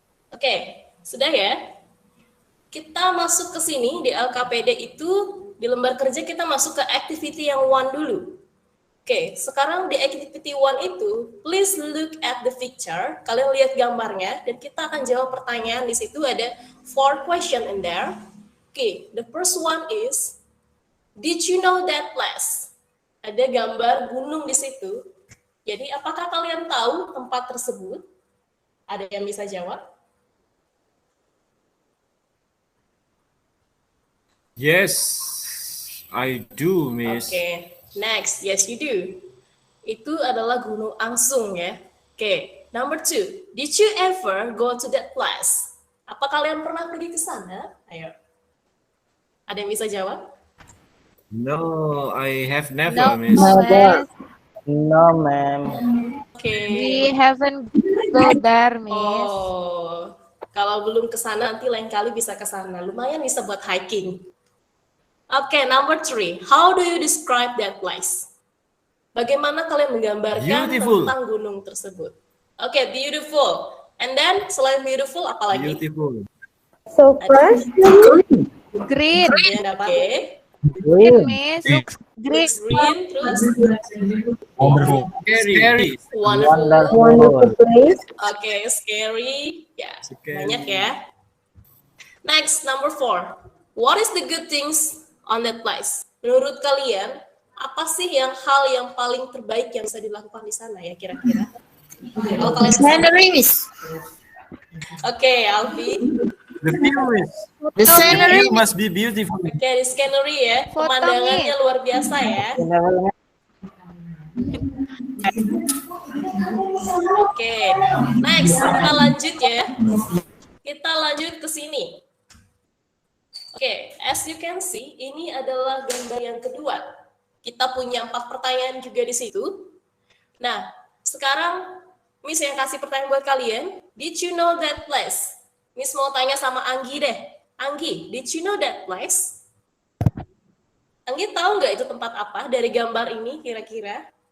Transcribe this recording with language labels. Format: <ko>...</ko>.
<id>Oke, sudah ya? Kita masuk ke sini di LKPD itu, di lembar kerja kita masuk ke activity yang 1 dulu. Oke, sekarang di</id> <en>activity 1 itu, please look at the picture.</en> <id>Kalian lihat gambarnya, dan kita akan jawab pertanyaan. Di situ ada 4</id> <en>question in there. Oke, the first one is, did you know that place?</en> <id>Ada gambar gunung di situ. Jadi, apakah kalian tahu tempat tersebut? Ada yang bisa jawab?</id> <en>Yes, I do, Miss. Oke, next, yes you do.</en> <id>Itu adalah Gunung Angsung ya.</id> <en>Oke, number 2, did you ever go to that place?</en> <id>Apa kalian pernah pergi ke sana? Ayo. Ada yang bisa jawab?</id> <en>No, I have No, never, Miss. Never. Miss. No, ma'am.</en> <id>Oke.</id> <en>We haven't go there, Miss.</en> <id>Oh, kalau belum ke sana nanti lain kali bisa ke sana. Lumayan bisa buat hiking.</id> <en>Oke, number 3, how do you describe that place?</en> <id>Bagaimana kalian menggambarkan</id> <en>Beautiful.</en> <id>tentang gunung tersebut?</id> <en>Oke, beautiful. And then</en> <id>selain</id> <en>beautiful</en> <id>apa lagi?</id> <en>Beautiful. So first, Green.</en> <id>Oke.</id> <en>Green. Miss. Looks Green. Green,</en> <id>terus</id> <en>Wonderful. scary. wonderful. wonderful place.</en> <id>Oke,</id> <en>scary.</en> <id>Ya,</id> <en>Scary.</en> <id>banyak ya. Next, number 4.</id> <en>What is the good things on that place?</en> <id>Menurut kalian, apa sih hal yang paling terbaik yang bisa dilakukan di sana ya kira-kira? Kalau kalian ke sana.</id> <en>Scenery, Miss.</en> <id>Oke, Alfi.</id> <en>The view is. The scenery. View must be beautiful.</en> <id>Oke, di scenery ya. Foto, Pemandangannya</id> <en>Miss.</en> <id>luar biasa ya. Oke, next kita lanjut ya. Kita lanjut ke sini. Oke,</id> <en>as you can see,</en> <id>ini adalah gambar yang kedua. Kita punya 4 pertanyaan juga di situ. Nah, sekarang Miss yang kasih pertanyaan buat kalian.</id> <en>Did you know that place?</en> <id>Miss mau tanya sama Anggi deh.</id> <en>Anggi, did you know that place?</en> <id>Anggi tahu nggak itu tempat apa dari gambar ini kira-kira?</id>